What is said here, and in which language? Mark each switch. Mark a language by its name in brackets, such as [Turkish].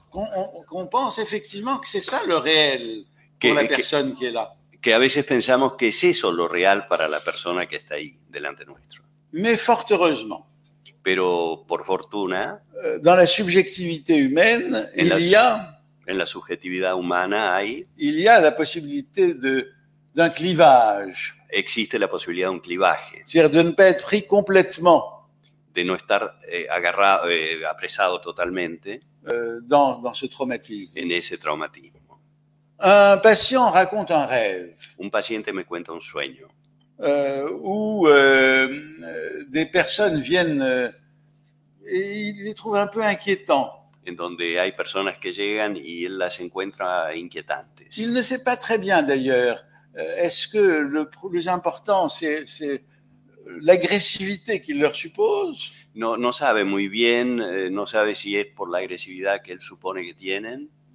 [French] qu'on pense effectivement que c'est ça le réel pour la personne qui est là. [Spanish] Que a veces pensamos que es eso lo real para la persona que está ahí delante nuestro. [French] Mais fort heureusement, [Spanish] pero por fortuna, [French] dans la subjectivité humaine, [Spanish] en la subjetividad humana [French] il y a la possibilité d'un clivage. [Spanish] Existe la posibilidad de un clivaje. [French] C'est-à-dire de ne pas être pris complètement. [Spanish] De no estar agarrado, apresado totalmente [French] dans ce traumatisme. [Spanish] En ese traumatismo. [French] Un patient raconte un rêve. [Spanish] Un paciente me cuenta un sueño. [French] Où des personnes viennent et il les trouve un peu inquiétants. [Spanish] En donde hay personas que llegan y él las encuentra inquietantes. [French] Il ne sait pas très bien d'ailleurs. Est-ce que le plus important c'est l'agressivité qu'il leur suppose? [Spanish] No sabe muy bien, no sabe si es por la agresividad que él supone que tienen.